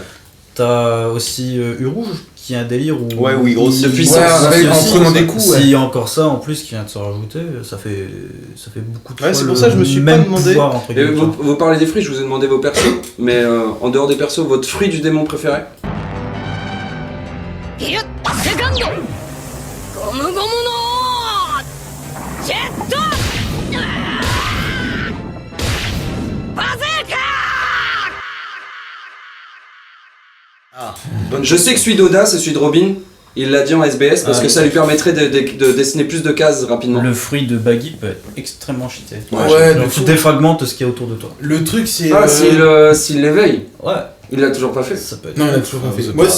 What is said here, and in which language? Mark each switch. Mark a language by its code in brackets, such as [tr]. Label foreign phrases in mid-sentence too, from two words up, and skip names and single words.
[fr] T'as aussi Urouge, qui a un délire où. Ouais, où il grossit. De puissance. Ouais, en Si, prenant des coups, ouais. S'il y a encore ça en plus qui vient de se rajouter, ça fait beaucoup de Ouais, fois c'est pour le ça que je me suis pas même demandé. pouvoir, entre Et guillemets, tu vois. vous parlez des fruits, je vous ai demandé vos persos, mais en dehors des persos, votre fruit du démon préféré? [ja] ピルッセカンドゴムゴムのジェットバズーカ [fr] Je sais que celui d'Oda, c'est celui de Robin. Il l'a dit en SBS parce Ah, que ça lui permettrait de dessiner plus de cases rapidement. Le fruit de Baggy peut être extrêmement cheaté. Ouais, de Donc, tu fou. défragmentes ce qu'il y a autour de toi. Le truc, c'est. Ah, s'il l'éveille, Ouais, il l'a toujours pas fait. ça peut être. Non, il a toujours pas fait. C'est Moi, pas-